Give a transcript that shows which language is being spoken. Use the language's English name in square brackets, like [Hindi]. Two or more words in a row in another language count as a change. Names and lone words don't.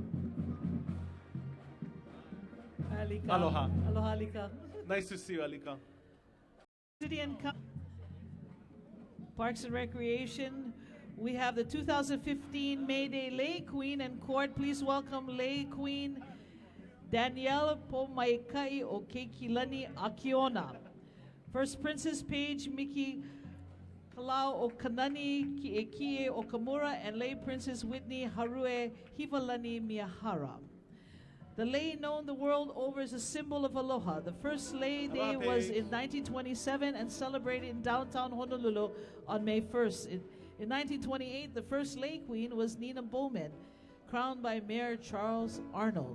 [English] Alika. Aloha. Aloha, Alika. Nice to see you, Alika. City and Parks and Recreation. We have the 2015 May Day Lay Queen and Court. Please welcome Lay Queen Danielle Pomaikai o Keikilani Akiona. First Princess Paige Miki Kalau o Kanani Kiekie Okamura and Lay Princess Whitney Harue Hivalani Miyahara. The lei known the world over as a symbol of aloha. The first lei day was in 1927 and celebrated in downtown Honolulu on May 1st. In 1928, the first lei queen was Nina Bowman, crowned by Mayor Charles Arnold.